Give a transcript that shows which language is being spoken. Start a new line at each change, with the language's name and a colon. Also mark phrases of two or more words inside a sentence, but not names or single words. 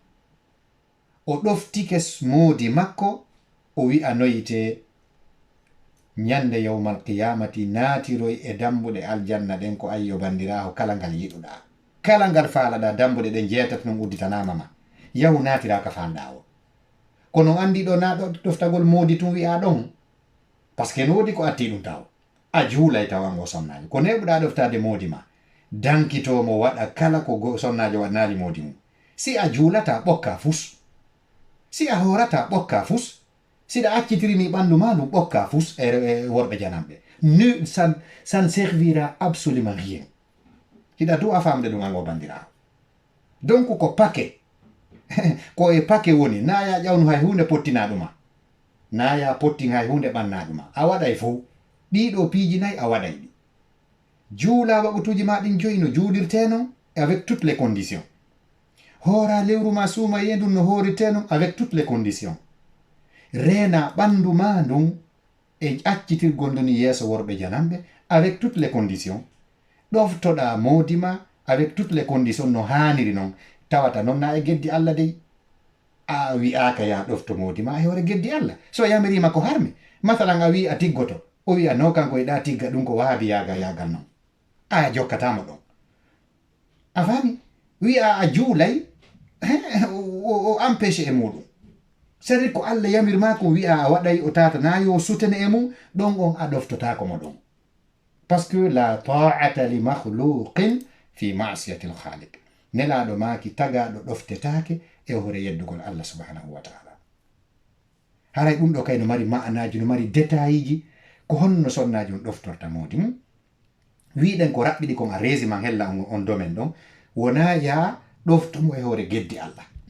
Fula: o ɗoftike moodi makko o wi'a noyite ñande yawmal qiyamati naatiroy e dambuɗe aljanna ɗen ko ayyo bandiraho kala ngal yiɗuɗa kala ngal faalaɗa dambuɗe ɗen jeetat non udditanama ma yahu naatiraka fanɗa o kono andi ɗo na ɗo ɗoftagol moodi tun wi'a ɗon
French: par ce que
Fula: no wodi ko atti ɗum taw a juulay tawan o sonnajo ko neɓuɗa ɗoftade moodi ma dankitomo waɗa kala ko sonnajo waɗnali moodi mum si a juulata ɓokka fus si a horata ɓokka fus siɗa accitirini ɓandu ma ɗum ɓokka fus e worɓe janamɓe nu
French: ça ne servira absolument
Fula: rien hiɗa du a famde ɗum an o bandirawo donc ko paquet ko e paquet woni naya ƴawnu hay hunde pottina ɗuma naya pottin hay hunde ɓanna ɗuma a waɗay fof ɗiɗo piiji nayyi a waɗay ɗi juula waɓutuji ma ɗin joyi no juulirte non
French: avec toutes les conditions
Fula: hoora lewru ma suuma yendu no hoorite non
French: avec toutes les conditions
Fula: reena ɓandu ma ndun e accitirgol nduni yeeso worɓe janamɓe
French: avec toutes les conditions
Fula: ɗoftoɗa moodi ma
French: avec toutes les conditions
Fula: no haaniri noon tawata noon na e geddi Allah dey a wi'aka ya ɗofto moodi ma e hoore geddi Allah so yamirima ko harmi masalan a wi a tiggoto o wi'a no kanko eɗa tigga ɗum ko waabi yagal noon a jokkatamo ɗon a faami wi'a a juulay o empêché e muɗum c'est ko Allah yamirma ko wi'a a waɗay o tata na yo sutene e mum ɗon on a ɗoftotako mo ɗon
French: par ce que
Arabic: لا طاعة لمخلوق في معصية الخالق
Fula: nelaɗo maki tagaɗo ɗoftetake e hoore yeddugol Allah
Arabic: سبحانه وتعالى
Fula: haray ɗum ɗo kay no mari ma'anaji no mari détailliji ko honno sonnaji on ɗoftorta modi mum wiɗen ko raɓɓiɗi kon a reesi man hella on domaine ɗon wona ya ɗoftomo e hoore geddi Allah